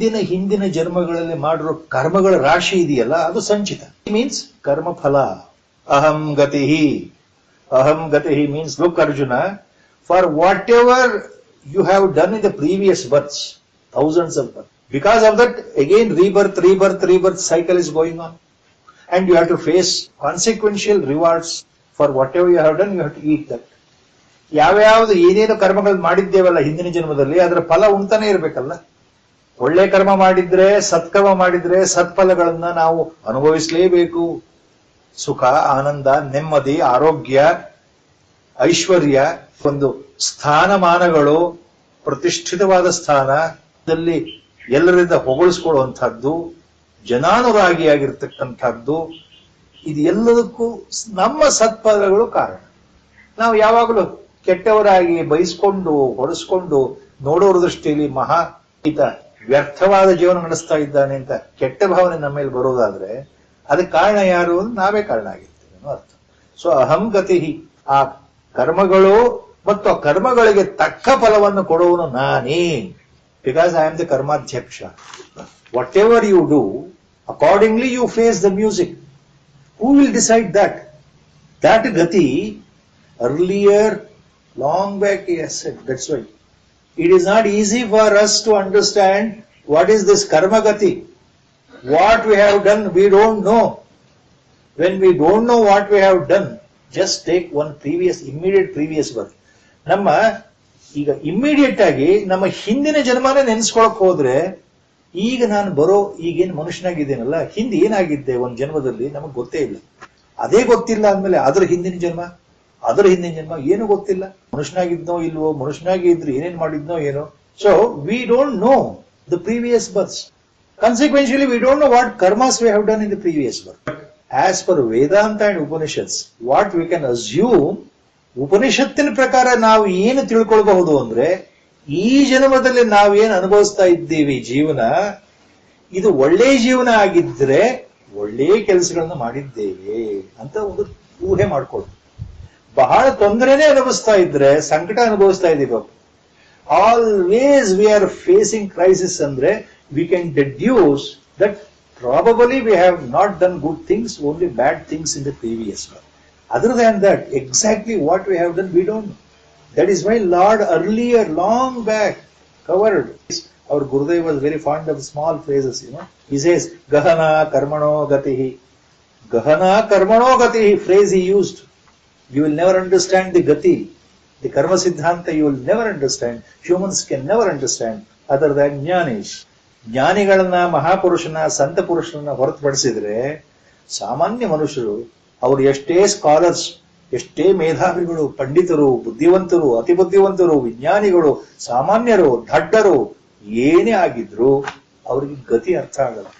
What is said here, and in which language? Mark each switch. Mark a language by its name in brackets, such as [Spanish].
[Kannada] ಹಿಂದಿನ ಜನ್ಮಗಳಲ್ಲಿ ಮಾಡಿರೋ ಕರ್ಮಗಳ ರಾಶಿ ಇದೆಯಲ್ಲ, ಅದು ಸಂಚಿತ. [English] Means ಕರ್ಮಫಲ. ಅಹಂ ಗತಿ. Aham gatihi means, look Arjuna, for whatever you have done in the previous births, thousands of births, because of that again rebirth cycle is going on, and you have to face consequential rewards for whatever you have done. You have to eat that. [Kannada] ಯಾವ್ಯಾವ್ದು ಏನೇನು ಕರ್ಮಗಳು ಮಾಡಿದ್ದೇವಲ್ಲ ಹಿಂದಿನ ಜನ್ಮದಲ್ಲಿ, ಅದರ ಫಲ ಉಂಟಾನೆ ಇರ್ಬೇಕಲ್ಲ. ಒಳ್ಳೆ ಕರ್ಮ ಮಾಡಿದ್ರೆ, ಸತ್ಕರ್ಮ ಮಾಡಿದ್ರೆ ಸತ್ಫಲಗಳನ್ನ ನಾವು ಅನುಭವಿಸಲೇಬೇಕು. ಸುಖ, ಆನಂದ, ನೆಮ್ಮದಿ, ಆರೋಗ್ಯ, ಐಶ್ವರ್ಯ, ಒಂದು ಸ್ಥಾನಮಾನಗಳು, ಪ್ರತಿಷ್ಠಿತವಾದ ಸ್ಥಾನದಲ್ಲಿ ಎಲ್ಲರಿಂದ ಹೊಗಳಿಸ್ಕೊಳ್ಳುವಂತಹದ್ದು, ಜನಾನುರಾಗಿಯಾಗಿರ್ತಕ್ಕಂಥದ್ದು, ಇದು ಎಲ್ಲದಕ್ಕೂ ನಮ್ಮ ಸತ್ಫಲಗಳು ಕಾರಣ. ನಾವು ಯಾವಾಗಲೂ ಕೆಟ್ಟವರಾಗಿ ಬಯಸ್ಕೊಂಡು ಹೊಡೆಸ್ಕೊಂಡು ನೋಡೋರ ದೃಷ್ಟಿಯಲ್ಲಿ ವ್ಯರ್ಥವಾದ ಜೀವನ ನಡೆಸ್ತಾ ಇದ್ದಾನೆ ಅಂತ ಕೆಟ್ಟ ಭಾವನೆ ನಮ್ಮ ಮೇಲೆ ಬರೋದಾದ್ರೆ ಅದಕ್ಕೆ ಕಾರಣ ಯಾರು? ನಾವೇ ಕಾರಣ ಆಗಿರ್ತೀವಿ ಅನ್ನೋ ಅರ್ಥ. ಸೊ ಅಹಂ ಗತಿ, ಆ ಕರ್ಮಗಳು ಮತ್ತು ಆ ಕರ್ಮಗಳಿಗೆ ತಕ್ಕ ಫಲವನ್ನು ಕೊಡುವನು ನಾನೇ. [English] Because I am the ಕರ್ಮಾಧ್ಯಕ್ಷ. Whatever you do, accordingly you face the music. Who will decide that? That ಗತಿ earlier, long back he has said. That's why it is not easy for us to understand what is this karma gati. What we have done, we don't know. When we don't know what we have done, just take one immediate previous birth. [Kannada] ನಮ್ಮ ಈಗ immediate ಆಗಿ ನಮ್ಮ ಹಿಂದಿನ ಜನ್ಮನೇ ನೆನೆಸ್ಕೊಳಕ್ ಹೋದ್ರೆ, ಈಗ ನಾನು ಈಗೇನು ಮನುಷ್ಯನಾಗಿದ್ದೇನಲ್ಲ, ಹಿಂದೆ ಏನಾಗಿದ್ದೆ ಒಂದು ಜನ್ಮದಲ್ಲಿ ನಮಗ್ ಗೊತ್ತೇ ಇಲ್ಲ. ಅದೇ ಗೊತ್ತಿಲ್ಲ ಅಂದ್ಮೇಲೆ ಅದರ ಹಿಂದಿನ ಜನ್ಮ ಏನು ಗೊತ್ತಿಲ್ಲ. ಮನುಷ್ಯನಾಗಿದ್ನೋ ಇಲ್ವೋ, ಮನುಷ್ಯನಾಗಿ ಇದ್ರೆ ಏನೇನ್ ಮಾಡಿದ್ನೋ ಏನೋ. [English] So we don't know the previous births. Consequentially, we don't know what karmas we have done in the previous birth. As per Vedanta and Upanishads, what we can assume, [Kannada] ಉಪನಿಷತ್ತಿನ ಪ್ರಕಾರ ನಾವು ಏನು ತಿಳ್ಕೊಳ್ಬಹುದು ಅಂದ್ರೆ, ಈ ಜನ್ಮದಲ್ಲಿ ನಾವೇನು ಅನುಭವಿಸ್ತಾ ಇದ್ದೀವಿ ಜೀವನ, ಇದು ಒಳ್ಳೆ ಜೀವನ ಆಗಿದ್ರೆ ಒಳ್ಳೆ ಕೆಲಸಗಳನ್ನ ಮಾಡಿದ್ದೇವೆ ಅಂತ ಒಂದು ಊಹೆ ಮಾಡ್ಕೊಳ್ಳೋದು. ಬಹಳ ತೊಂದರೆನೇ ಅನುಭವಿಸ್ತಾ ಇದ್ರೆ, ಸಂಕಟ ಅನುಭವಿಸ್ತಾ ಇದ್ದೀವಿ, [English] Always we are facing crisis ಅಂದ್ರೆ, we can deduce that probably we have not done good things, only bad things in the previous one. Other than that, exactly what we have done, we don't know. That is why Lord earlier, long back, covered. Our Gurudev was very fond of small phrases, He says, Gahana Karmano Gatihi. Gahana Karmano Gatihi phrase he used. You will never understand the Gati. The Karma Siddhanta you will never understand. Humans can never understand other than Jnanis. [Kannada] ಜ್ಞಾನಿಗಳನ್ನ, ಮಹಾಪುರುಷನ, ಸಂತ ಪುರುಷರನ್ನ ಹೊರತುಪಡಿಸಿದ್ರೆ ಸಾಮಾನ್ಯ ಮನುಷ್ಯರು, ಅವರು ಎಷ್ಟೇ scholars, ಎಷ್ಟೇ ಮೇಧಾವಿಗಳು, ಪಂಡಿತರು, ಬುದ್ಧಿವಂತರು, ಅತಿ ಬುದ್ಧಿವಂತರು, ವಿಜ್ಞಾನಿಗಳು, ಸಾಮಾನ್ಯರು, ದಡ್ಡರು ಏನೇ ಆಗಿದ್ರು ಅವ್ರಿಗೆ ಗತಿ ಅರ್ಥ ಆಗಲ್ಲ.